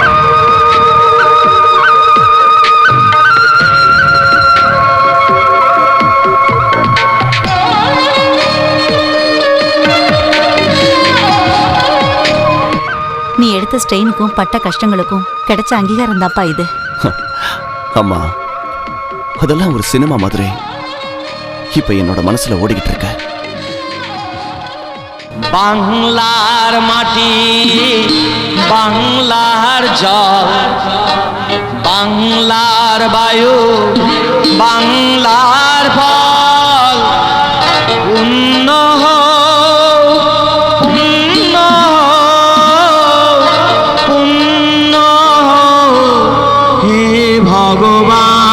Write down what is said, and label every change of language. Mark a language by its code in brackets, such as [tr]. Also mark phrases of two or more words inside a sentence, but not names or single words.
[ta] நீ எடுத்த ஸ்ட்ரெயினுக்கும் பட்ட கஷ்டங்களுக்கும் கிடைச்ச அங்கீகாரம் தான்ப்பா இது. அம்மா, அதெல்லாம் ஒரு சினிமா மாதிரி இப்ப என்னோட மனசுல ஓடிக்கிட்டு இருக்க. [bn] বাংলার মাটি, বাংলার জল, বাংলার বায়ু, বাংলার ফল, পুণ্য পুণ্য পুণ্য হে ভগবান।